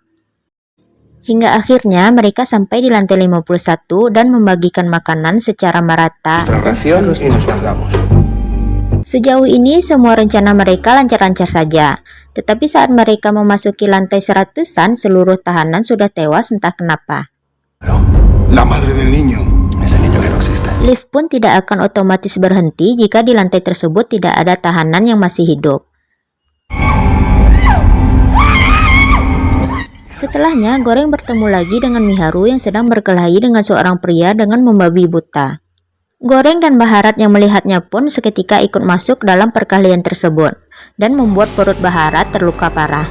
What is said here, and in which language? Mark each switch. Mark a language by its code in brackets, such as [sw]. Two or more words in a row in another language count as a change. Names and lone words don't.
[id] Hingga akhirnya mereka sampai di lantai 51 dan membagikan makanan secara merata dan seterusnya. Sejauh ini semua rencana mereka lancar-lancar saja, tetapi saat mereka memasuki lantai 100-an seluruh tahanan sudah tewas entah kenapa. [es] La madre del niño. Ese niño que no existe. [id] Lift pun tidak akan otomatis berhenti jika di lantai tersebut tidak ada tahanan yang masih hidup. Setelahnya, Goreng bertemu lagi dengan Miharu yang sedang berkelahi dengan seorang pria dengan membabi buta. Goreng dan Baharat yang melihatnya pun seketika ikut masuk dalam perkelahian tersebut dan membuat perut Baharat terluka parah.